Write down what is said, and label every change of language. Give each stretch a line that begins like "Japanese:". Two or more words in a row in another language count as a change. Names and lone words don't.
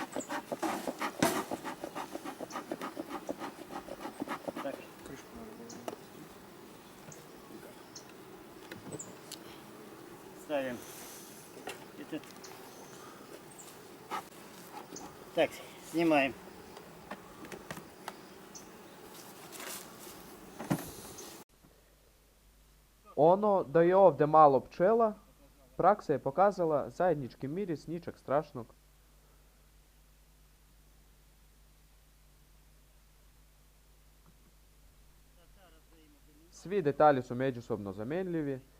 Russian: Так, Крышку надо было. ставим этот. Так, снимаем.
Serbian: Ono da je ovdje malo pčela, praksa je pokazala zajednički miris, ničeg strašnog. Svi detalji su međusobno zamjenljivi.